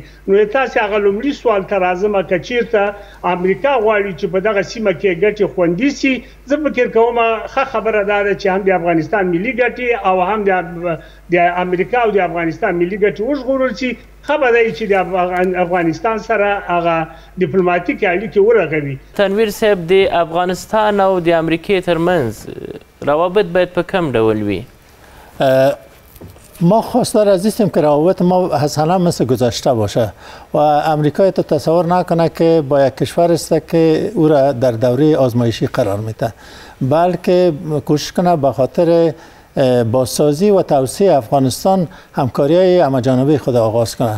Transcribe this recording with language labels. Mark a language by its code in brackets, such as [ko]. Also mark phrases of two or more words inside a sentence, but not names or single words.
[ps] نو تاسې هغه لومړي سوال ته راځم که چېرته امریکا غواړي چې په دغه سیمه کې ګټې خوندي سي، زه فکر کوم ښه خبره دا ده چې هم د افغانستان ملي ګټې او هم د امریکا او د افغانستان ملي ګټې وژغورل شي. ښه به دی چې د افغانستان سره هغه ډیپلوماتیکې اړیکې ورغوي. تنویر صاحب د افغانستان او د امریکې ترمنځ روابط باید په کوم ډول وي؟ [fa] ما خواستار عزیزیم که روابط ما حسنا مثل گذشته باشه و امریکا تو تصور نکنه که با یک کشور است که او را در دوره آزمایشی قرار میده، بلکه کوشش کنه به خاطر بازسازی و توسعه افغانستان همکاری‌های همه‌جانبه خود آغاز کنه.